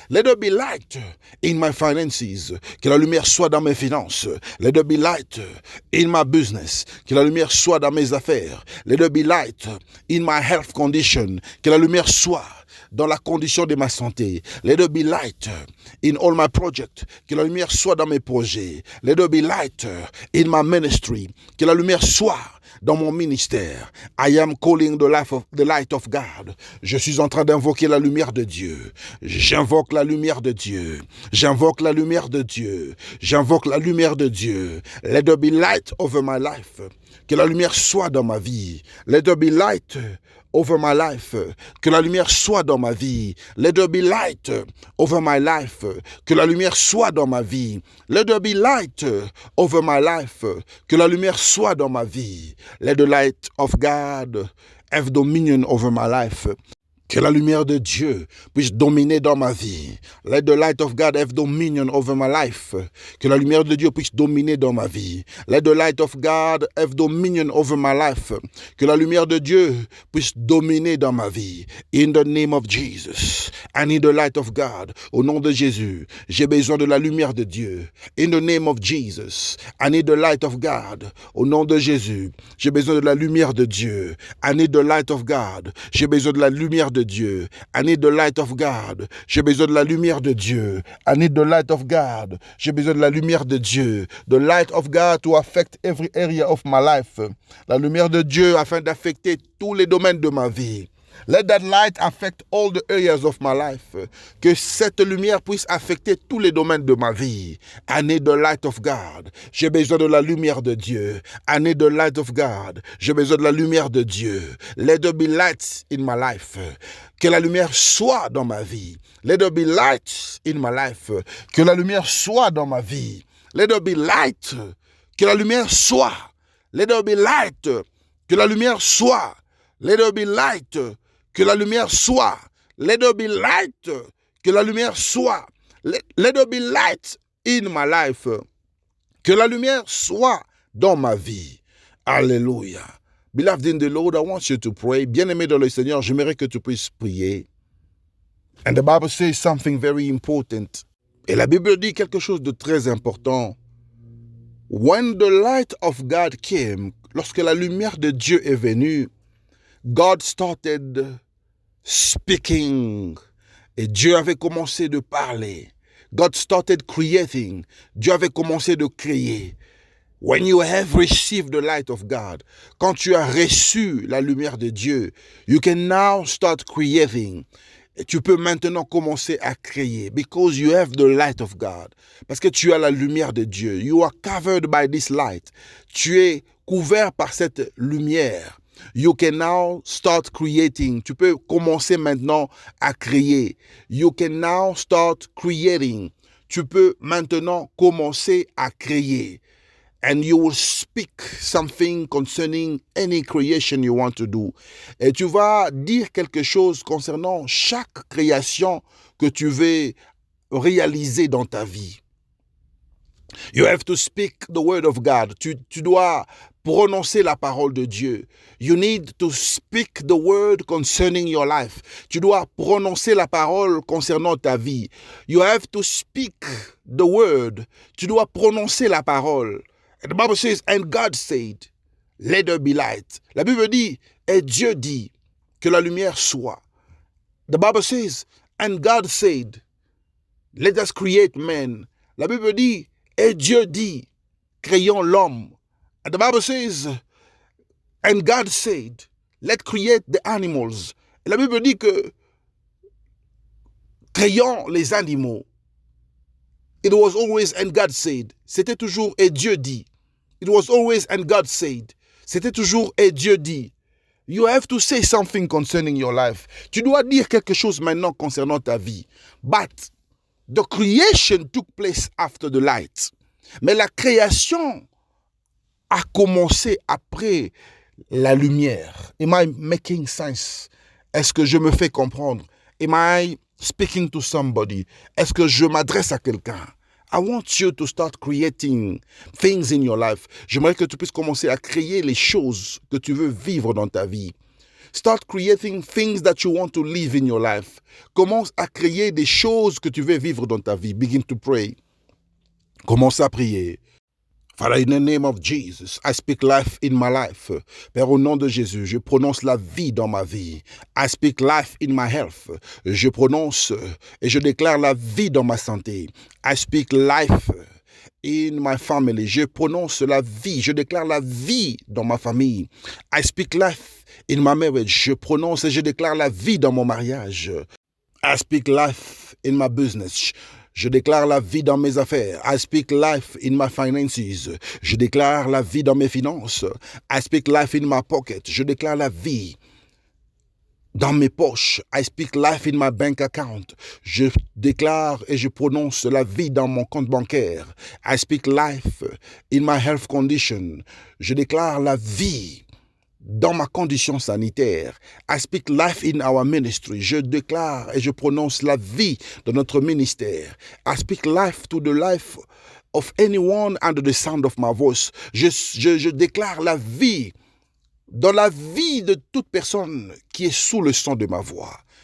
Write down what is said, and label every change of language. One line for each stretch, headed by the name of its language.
English: Let there be light in my finances.
French: Que la lumière soit dans mes finances.
English: Let there be light in my business.
French: Que la lumière soit dans mes affaires.
English: Let there be light in my health condition.
French: Que la lumière soit dans la condition de ma santé.
English: Let there be light in all my projects.
French: Que la lumière soit dans mes projets.
English: Let there be light in my ministry.
French: Que la lumière soit dans mon ministère.
English: I am calling the light of God.
French: Je suis en train d'invoquer la lumière de Dieu. J'invoque la lumière de Dieu. J'invoque la lumière de Dieu. J'invoque la lumière de Dieu.
English: Let there be light over my life.
French: Que la lumière soit dans ma vie.
English: Let there be light over my life.
French: Que la lumière soit dans ma vie.
English: Let there be light over my life.
French: Que la lumière soit dans ma vie.
English: Let there be light over my life.
French: Que la lumière soit dans ma vie.
English: Let the light of God have dominion over my life.
French: Que la lumière de Dieu puisse dominer dans ma vie.
English: Let the light of God have dominion over my life.
French: Que la lumière de Dieu puisse dominer dans ma vie.
English: Let the light of God have dominion over my life.
French: Que la lumière de Dieu puisse dominer dans ma vie.
English: In the name of Jesus. I need the light of God.
French: Au nom de Jésus, j'ai besoin de la lumière de Dieu.
English: In the name of Jesus. I need the light of God.
French: Au nom de Jésus, j'ai besoin de la lumière de Dieu.
English: I need the light of God.
French: J'ai besoin de la lumière de Dieu.
English: I need the light of God.
French: J'ai besoin de la lumière de Dieu.
English: I need the light of God.
French: J'ai besoin de la lumière de Dieu.
English: The light of God to affect every area of my life.
French: La lumière de Dieu afin d'affecter tous les domaines de ma vie.
English: Let that light affect all the areas of my life.
French: Que cette lumière puisse affecter tous les domaines de ma vie.
English: I need the light of God.
French: J'ai besoin de la lumière de Dieu.
English: I need the light of God.
French: J'ai besoin de la lumière de Dieu.
English: Let there be light in my life.
French: Que la lumière soit dans ma vie.
English: Let there be light in my life.
French: Que la lumière soit dans ma vie.
English: Let there be light.
French: Que la lumière soit.
English: Let there be light.
French: Que la lumière soit.
English: Let there be light.
French: Que la lumière soit.
English: Let there be light.
French: Que la lumière soit.
English: Let there be light in my life.
French: Que la lumière soit dans ma vie. Alléluia.
English: Beloved in the Lord, I want you to pray.
French: Bien-aimé dans le Seigneur, j'aimerais que tu puisses prier.
English: And the Bible says something very important.
French: Et la Bible dit quelque chose de très important.
English: When the light of God came,
French: lorsque la lumière de Dieu est venue,
English: God started speaking.
French: Et Dieu avait commencé de parler.
English: God started creating.
French: Dieu avait commencé de créer.
English: When you have received the light of God,
French: quand tu as reçu la lumière de Dieu,
English: you can now start creating.
French: Et tu peux maintenant commencer à créer
English: because you have the light of God.
French: Parce que tu as la lumière de Dieu.
English: You are covered by this light.
French: Tu es couvert par cette lumière.
English: You can now start creating.
French: Tu peux commencer maintenant à créer.
English: You can now start creating.
French: Tu peux maintenant commencer à créer.
English: And you will speak something concerning any creation you want to do.
French: Et tu vas dire quelque chose concernant chaque création que tu veux réaliser dans ta vie.
English: You have to speak the word of God.
French: Tu dois prononcer la parole de Dieu.
English: You need to speak the word concerning your life.
French: Tu dois prononcer la parole concernant ta vie.
English: You have to speak the word.
French: Tu dois prononcer la parole.
English: And the Bible says, and God said, let there be light.
French: La Bible dit, et Dieu dit, que la lumière soit.
English: The Bible says, and God said, let us create man.
French: La Bible dit, et Dieu dit, créons l'homme.
English: And the Bible says, and God said, let's create the animals.
French: Et la Bible dit que créons les animaux.
English: It was always and God said.
French: C'était toujours et Dieu dit.
English: It was always and God said.
French: C'était toujours et Dieu dit.
English: You have to say something concerning your life.
French: Tu dois dire quelque chose maintenant concernant ta vie.
English: But the creation took place after the light.
French: Mais la création a commencé après la lumière.
English: Am I making sense?
French: Est-ce que je me fais comprendre?
English: Am I speaking to somebody?
French: Est-ce que je m'adresse à quelqu'un?
English: I want you to start creating things in your life.
French: J'aimerais que tu puisses commencer à créer les choses que tu veux vivre dans ta vie.
English: Start creating things that you want to live in your life.
French: Commence à créer des choses que tu veux vivre dans ta vie.
English: Begin to pray.
French: Commence à prier.
English: Father, in the name of Jesus, I speak life in my life.
French: Père, au nom de Jésus, je prononce la vie dans ma vie.
English: I speak life in my health.
French: Je prononce et je déclare la vie dans ma santé.
English: I speak life in my family.
French: Je prononce la vie. Je déclare la vie dans ma famille.
English: I speak life in my marriage.
French: Je prononce et je déclare la vie dans mon mariage.
English: I speak life in my business.
French: Je déclare la vie dans mes affaires.
English: I speak life in my finances.
French: Je déclare la vie dans mes finances.
English: I speak life in my pocket.
French: Je déclare la vie dans mes poches.
English: I speak life in my bank account.
French: Je déclare et je prononce la vie dans mon compte bancaire.
English: I speak life in my health condition.
French: Je déclare la vie dans ma condition sanitaire.
English: I speak life in our ministry.
French: Je déclare et je prononce la vie de notre ministère.
English: I speak life to the life of anyone under the sound of my voice.
French: Je déclare la vie dans la vie de toute personne qui est sous le son de ma voix.